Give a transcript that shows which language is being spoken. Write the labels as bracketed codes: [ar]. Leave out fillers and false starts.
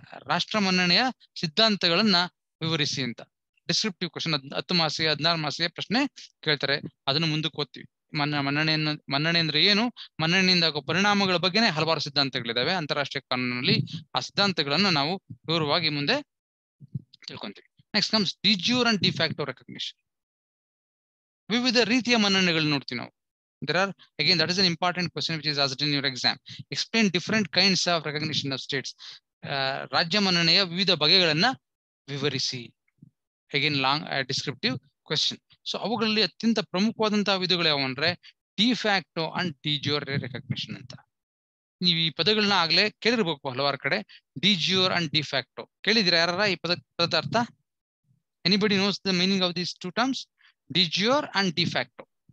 [kn] ರಾಷ್ಟ್ರ ಮನ್ನಣೆಯ ಸಿದ್ಧಾಂತಗಳನ್ನ ವಿವರಿಸಿ ಅಂತ ಡಿಸ್ಕ್ರಿಪ್ಟಿವ್ ಕ್ವಶನ್ 10 ಮಾರ್ಕ್ಸ್ಗೆ 16 ಮಾರ್ಕ್ಸ್ಗೆ ಪ್ರಶ್ನೆ ಕೇಳ್ತಾರೆ. ಅದನ್ನು ಮುಂದಕ್ಕೆ ಓದ್ತೀವಿ. ಮನ್ನಣೆ ಅಂದ್ರೆ ಏನು, ಮನ್ನಣೆಯಿಂದ ಆಗೋ ಪರಿಣಾಮಗಳ ಬಗ್ಗೆನೇ ಹಲವಾರು ಸಿದ್ಧಾಂತಗಳಿದಾವೆ ಅಂತಾರಾಷ್ಟ್ರೀಯ ಕಾನೂನಿನಲ್ಲಿ. ಆ ಸಿದ್ಧಾಂತಗಳನ್ನ ನಾವು ವಿವರವಾಗಿ ಮುಂದೆ ತಿಳ್ಕೊಂತೀವಿ. [en] Next comes de jure and de facto recognition. [kn] ವಿವಿಧ ರೀತಿಯ ಮನ್ನಣೆಗಳು ನೋಡ್ತೀವಿ ನಾವು. [en] There are, again, that is an important question which is asked in your exam. Explain different kinds of recognition of states. [kn] ರಾಜ್ಯ ಮನ್ನಣೆಯ ವಿವಿಧ ಬಗೆಗಳನ್ನ ವಿವರಿಸಿ. [en] Again, long descriptive question. [kn] So ಅವುಗಳಲ್ಲಿ ಅತ್ಯಂತ ಪ್ರಮುಖವಾದಂತಹ ವಿಧಗಳು ಯಾವ ಅಂದ್ರೆ de facto and D jure recognition ಅಂತ. ನೀವು ಈ ಪದಗಳನ್ನ ಆಗ್ಲೇ ಕೇಳಿರ್ಬೇಕು ಹಲವಾರು ಕಡೆ. ಡಿ ಜ್ಯೂರ್ ಅಂಡ್ ಡಿಫ್ಯಾಕ್ಟೋ ಕೇಳಿದಿರಾ ಯಾರ ಈ ಪದದ ಅರ್ಥ? [en] Anybody knows the meaning of these two terms, de jure and de facto?